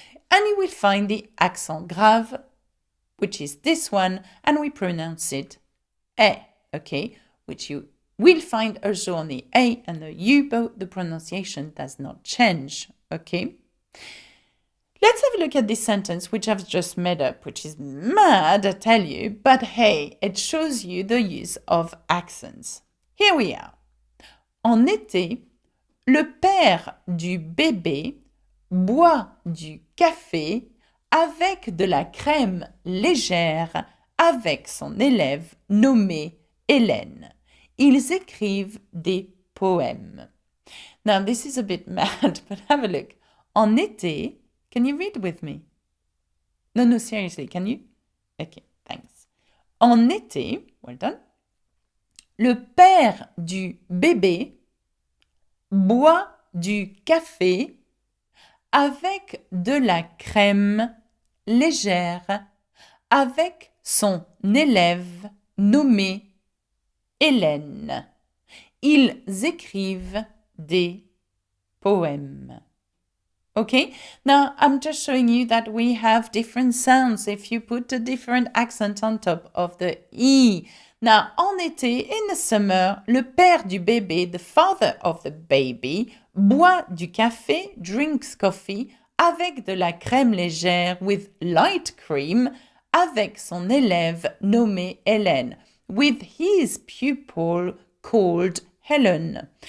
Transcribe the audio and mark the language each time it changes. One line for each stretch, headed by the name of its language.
English: And you will find the accent grave, which is this one, and we pronounce it E, okay, which you will find also on the A and the U, but the pronunciation does not change, okay. Let's have a look at this sentence, which I've just made up, which is mad, I tell you, but hey, it shows you the use of accents. Here we are.
French: En été, le père du bébé boit du café avec de la crème légère avec son élève nommé Hélène. Ils écrivent des poèmes.
English: Now, this is a bit mad, but have a look.
French: En été,
English: can you read with me? No, seriously, can you? Okay, thanks.
French: En été,
English: well done.
French: Le père du bébé boit du café avec de la crème légère avec son élève nommé Hélène. Ils écrivent des poèmes.
English: Okay, now I'm just showing you that we have different sounds if you put a different accent on top of the E. Now,
French: en été,
English: in the summer,
French: le père du bébé,
English: the father of the baby,
French: boit du café,
English: drinks coffee,
French: avec de la crème légère,
English: with light cream,
French: avec son élève nommé Hélène,
English: with his pupil called Helen.